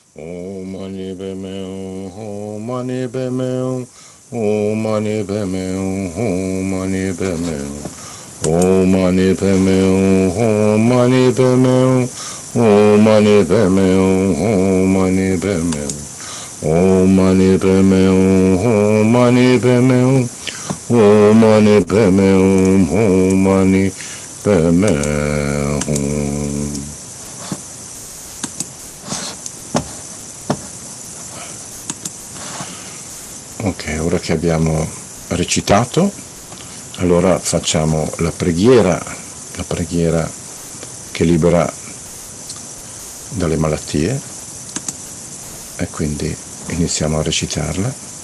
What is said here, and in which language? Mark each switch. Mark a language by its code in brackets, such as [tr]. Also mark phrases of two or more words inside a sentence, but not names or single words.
[sa] Om Mani Padme Hum, Om Mani Padme Hum, Om Mani Padme Hum, Om Mani Padme Hum, Om Mani Padme Hum, Om Mani Padme Hum, Om Mani Padme Hum, Om Mani Padme Hum, Om Mani Padme Hum, Om Mani Padme Hum, Om Mani Padme Hum, Om Mani Padme Hum. [it] Ok, ora che abbiamo recitato, allora facciamo la preghiera che libera dalle malattie, e quindi iniziamo a recitarla.